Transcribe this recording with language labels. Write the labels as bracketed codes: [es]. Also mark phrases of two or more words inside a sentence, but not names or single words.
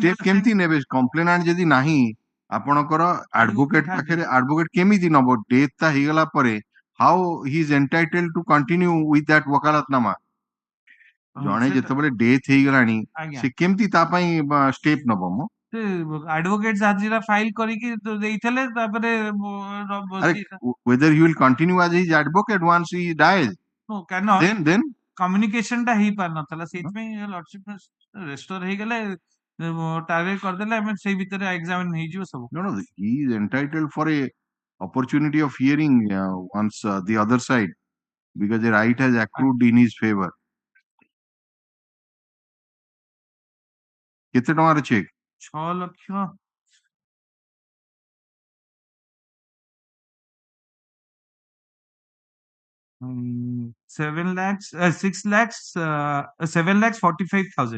[or] ଷ୍ଟେପ୍ କେମିତି ନେବେ କମ୍ପ୍ଲେନାଣ୍ଟ ଯଦି ନାହିଁ ଆପଣଙ୍କର ଆଡଭୋକେଟ ପାଖରେ ଆଡଭୋକେଟ କେମିତି ନବ ଡେଥ୍ ଟା ହେଇଗଲା ପରେ [en] how he is entitled to continue with that [or] ୱକାଲତନାମା ଜଣେ ଯେତେବେଳେ ଡେଥ୍ ହେଇଗଲାଣି ସେ କେମିତି ତା ପାଇଁ ଷ୍ଟେପ୍ ନବ ମ advocates ହାଜିରା ଫାଇଲ କରିକି ଦେଇଥିଲେ ତାପରେ [en] whether he will continue as his advocate once he dies then [or] କମ୍ୟୁନିକେସନ ଟା ହେଇପାରି ନଥିଲା ସେଇଥିପାଇଁ [en] lordship restore [or] ହେଇଗଲେ ଟାର୍ଗେଟ କରିଦେଲେ ଆମେ ସେଇ ଭିତରେ ଏକ୍ସାମିନ ହେଇଯିବ ସବୁ. [en] No, he is entitled for a opportunity of hearing once the other side because the right has accrued in his favor. [or] କେତେ ଟଙ୍କାର ଚେକ୍ 6 ଲକ୍ଷ 7,45,000.